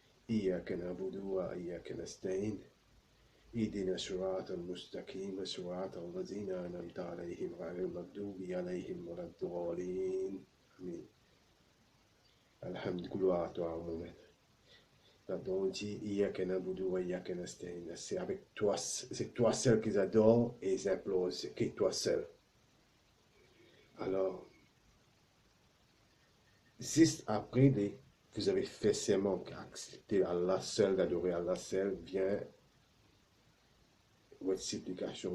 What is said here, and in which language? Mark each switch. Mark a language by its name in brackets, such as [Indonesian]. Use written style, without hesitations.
[Arabic] إياك نعبد وإياك نستعين اهدنا الصراط المستقيم صراط الذين أنعمت عليهم غير المغضوب عليهم ولا الضالين آمين. [French] Alhamdulillah à toi, Mohamed. Là-dedans, on dit [Arabic] إياك نعبد وإياك نستعين. [French] C'est avec toi, c'est toi seul qu'ils adorent et ils implorent, c'est que toi seul. Alors, juste après vous avez fait serment d'accepter Allah seul, d'adorer Allah seul, vient votre supplication.